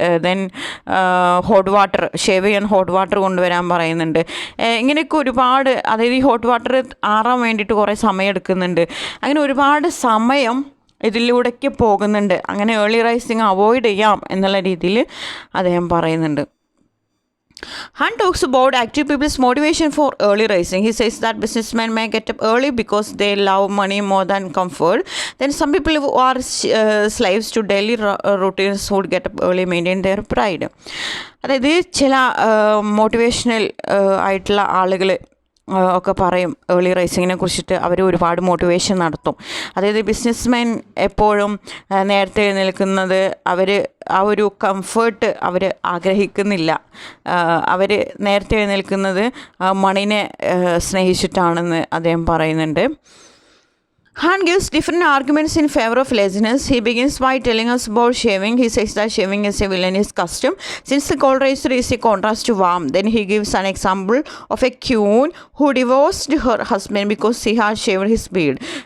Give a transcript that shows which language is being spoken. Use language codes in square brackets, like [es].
[ml] Then hot water, shave ചെയ്യാൻ hot water കൊണ്ടുവരാൻ പറയുന്നുണ്ട്. ഇങ്ങനെയൊക്കെ ഒരുപാട്, അതായത് ഈ ഹോട്ട് വാട്ടർ ആറാൻ വേണ്ടിയിട്ട് കുറേ സമയം എടുക്കുന്നുണ്ട്. അങ്ങനെ ഒരുപാട് സമയം ഇതിലൂടെയൊക്കെ പോകുന്നുണ്ട്. അങ്ങനെ ഏർലി റൈസിങ് അവോയ്ഡ് ചെയ്യാം എന്നുള്ള രീതിയിൽ അദ്ദേഹം പറയുന്നുണ്ട്. [en] Hunt talks about active people's motivation for early rising. He says that businessmen may get up early because they love money more than comfort. Then some people who are slaves to daily routines would get up early, maintain their pride. [ml] അതായത് ചില motivational ആയിട്ടുള്ള ആളുകൾ ഒക്കെ പറയും early റൈസിങ്ങിനെ കുറിച്ചിട്ട്. അവർ ഒരുപാട് motivation നടത്തും. അതായത് ബിസിനസ്മാൻ എപ്പോഴും നേരത്തെ എഴുന്നേൽക്കുന്നത്, അവർ ആ ഒരു കംഫേർട്ട് അവർ ആഗ്രഹിക്കുന്നില്ല. അവർ നേരത്തെ എഴുന്നേൽക്കുന്നത് മണിനെ സ്നേഹിച്ചിട്ടാണെന്ന് അദ്ദേഹം പറയുന്നുണ്ട്. [en] Hunt gives different arguments in favor of laziness. He begins by telling us about shaving. He says that shaving is a villainous custom since the cold razor is a contrast to warmth. Then he gives an example of a queen who divorced her husband because he had shaved his beard.